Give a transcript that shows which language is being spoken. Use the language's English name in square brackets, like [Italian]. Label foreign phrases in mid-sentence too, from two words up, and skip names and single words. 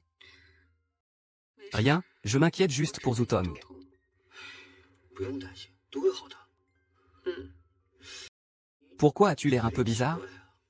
[French] Rien, je m'inquiète juste pour Zutong. [Chinese] 不用担心，都会好的。嗯， [French] Pourquoi as-tu l'air un peu bizarre? [Chinese] 回来啊